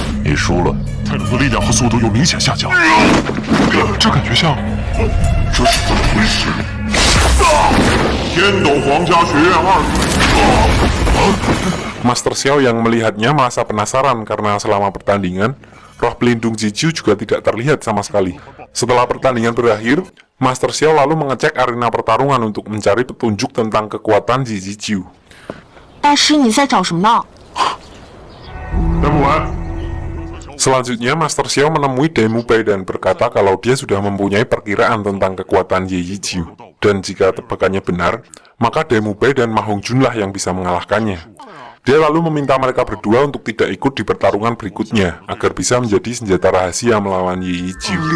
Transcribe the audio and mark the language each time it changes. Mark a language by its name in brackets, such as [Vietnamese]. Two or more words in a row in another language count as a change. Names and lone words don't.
[Chinese] 你输了，泰冷的力量和速度又明显下降。这感觉像……这是怎么回事？天斗皇家学院2队。 [Indonesian] Master Xiao yang melihatnya merasa penasaran karena selama pertandingan, roh pelindung Jijiu juga tidak terlihat sama sekali. Setelah pertandingan berakhir, Master Xiao lalu mengecek arena pertarungan untuk mencari petunjuk tentang kekuatan Jijiu. [Chinese] 大师，你在找什么呢？来不完。 [Indonesian] Selanjutnya, Master Xiao menemui Demu Pei dan berkata kalau dia sudah mempunyai perkiraan tentang kekuatan Jijiu. Dan jika tebakannya benar, maka Demu Pei dan Ma Hongjun-lah yang bisa mengalahkannya. Dia lalu meminta mereka berdua untuk tidak ikut di pertarungan berikutnya, agar bisa menjadi senjata rahasia melawan Jijiu.